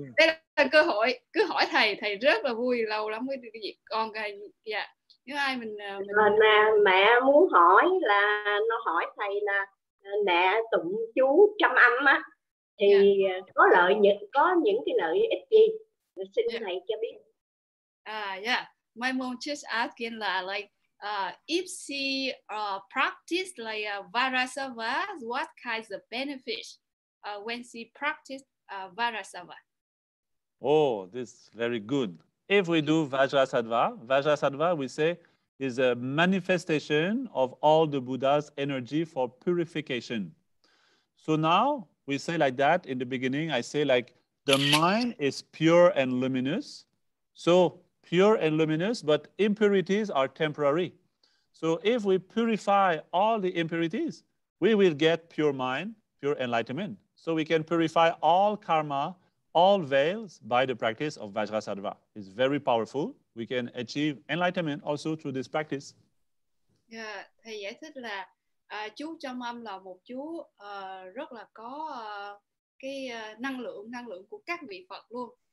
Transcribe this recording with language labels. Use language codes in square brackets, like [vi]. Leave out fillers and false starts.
[vi] Đây là cơ hội, cứ hỏi thầy rất là vui, lâu lắm cái việc con cái. Yeah. Nếu ai mình mẹ muốn hỏi là nó hỏi thầy là mẹ tụng chú trăm âm á thì có những cái lợi ích gì? Xin thầy cho biết. [en] Yeah. My mom just asking là like if she practice like Vajrasattva, what kinds of benefits when she practice Vajrasattva? Oh, this is very good. If we do Vajrasattva we say is a manifestation of all the Buddha's energy for purification. So now we say like that in the beginning, I say like the mind is pure and luminous. So pure and luminous, but impurities are temporary. So if we purify all the impurities, we will get pure mind, pure enlightenment. So we can purify all karma, all veils by the practice of Vajrasattva. It's very powerful. We can achieve enlightenment also through this practice. [vi] Yeah, thầy giải thích là chú trong âm là một chú rất là có cái năng lượng của các vị Phật luôn.